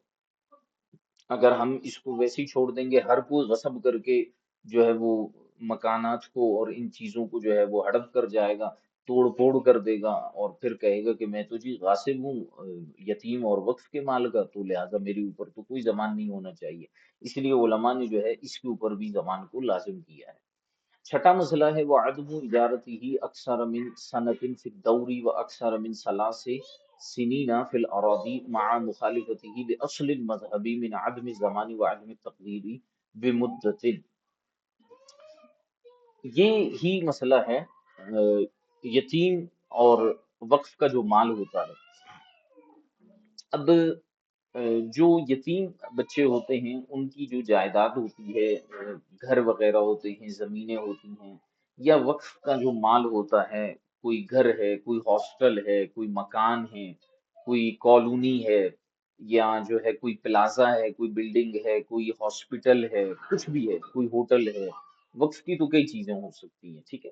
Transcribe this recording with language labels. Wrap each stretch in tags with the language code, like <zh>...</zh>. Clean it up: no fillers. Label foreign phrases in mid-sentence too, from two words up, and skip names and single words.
<ur>اگر ہم اس کو ویسے ہی چھوڑ دیں گے، ہر کوئی غصب کر کے جو ہے وہ مکانات کو اور ان چیزوں کو جو ہے وہ ہڑپ کر جائے گا، توڑ پھوڑ کر دے گا، اور پھر کہے گا کہ میں تو جی غاصب ہوں یتیم اور وقف کے مال کا، تو لہٰذا میرے اوپر تو کوئی ضمان نہیں ہونا چاہیے۔ اس لیے علماء نے جو ہے اس کے اوپر بھی ضمان کو لازم کیا ہے۔ چھٹا مسئلہ ہے وہ</ur> <ar>عدم اجارتی اکثر من سنت فی الدوری و اکثر من ثلاث سنین فی الاراضی مع مخالفته لاصل مذہبی من عدم الزمان و عدم التقدیر بمدت۔</ar> <ur>یہ ہی مسئلہ ہے یتیم اور وقف کا جو مال ہوتا ہے۔ اب جو یتیم بچے ہوتے ہیں ان کی جو جائیداد ہوتی ہے، گھر وغیرہ ہوتے ہیں، زمینیں ہوتی ہیں، یا وقف کا جو مال ہوتا ہے، کوئی گھر ہے، کوئی ہاسٹل ہے، کوئی مکان ہے، کوئی کالونی ہے، یا جو ہے کوئی پلازا ہے، کوئی بلڈنگ ہے، کوئی ہاسپٹل ہے، کچھ بھی ہے، کوئی ہوٹل ہے، وقف کی تو کئی چیزیں ہو سکتی ہیں، ٹھیک ہے؟</ur>